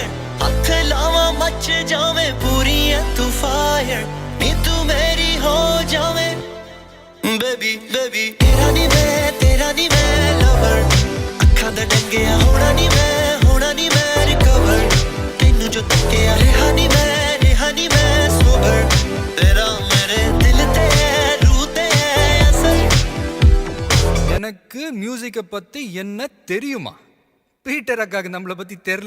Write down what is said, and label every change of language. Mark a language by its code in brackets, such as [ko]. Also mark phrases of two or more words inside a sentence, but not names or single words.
[pa] ਹੱਥ ਲਾਵਾਂ ਮੱਚ ਜਾਵੇ ਪੂਰੀ ਹੈ ਤੂੰ ਫਾਇਰ, ਨੀ ਤੂੰ ਮੇਰੀ ਹੋ ਜਾਵੇ [en] baby baby. [pa] ਤੇਰਾ ਨੀ ਮੈਂ ਲਵਰ, ਅੱਖਾਂ ਦਾ ਡੰਗਿਆ ਹੋਣਾ ਨੀ ਮੈਂ ਰਿਕਵਰ, ਤੈਨੂੰ ਜੋ ਤੱਕਿਆ ਰਿਹਾ ਨੀ ਮੈਂ ਸੋਬਰ, ਤੇਰਾ ਮੇਰੇ ਦਿਲ ਤੇ ਹੈ ਰੂਹ ਤੇ ਹੈ ਅਸਰ. [ta] எனக்கு மியூசிக்கை பத்தி என்ன தெரியுமா? பீட்டர் அக்காக்கு நம்மளை பத்தி தெரியல.